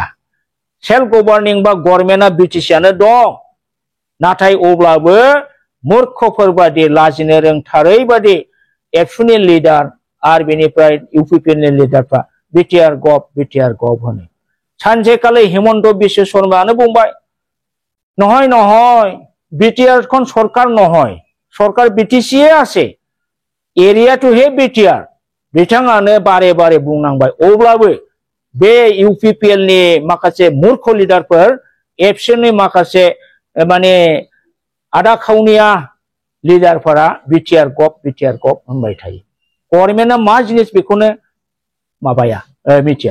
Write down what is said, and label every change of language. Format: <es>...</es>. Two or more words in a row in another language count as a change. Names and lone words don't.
<en>self governing</en> <brx>बा गभर्नमेन्टआ बिटिसिआनो दं। नाथाय अब्लाबो मूर्खफोर बादि लाजिनो रोंथारै बादि एबसुनि लिडार आरो बेनिफ्राय इउपिपिएलनि लिडारफ्रा बिटिआर गभ होनो। सानसेखालि हिमन्त बिश्व शर्मायानो बुंबाय</brx> <as>নহয় নহয় বিটিআর কোন সরকার নহয় সরকার বিটিসি আছে এরিয়াটোহে বিটিআর</as> <brx>बिथाङानो बारे बारे बुंनांबाय। अब्लाबो बे इउपिपिएलनि माखासे मूर्ख लिडारफोर एबसुनि माखासे माने आदा खावनिया लिडारफोरा बिटिआर गभ होनबाय थायो। गभर्नमेन्टआ मा जिनिस बेखौनो माबाया मिथिया।</brx>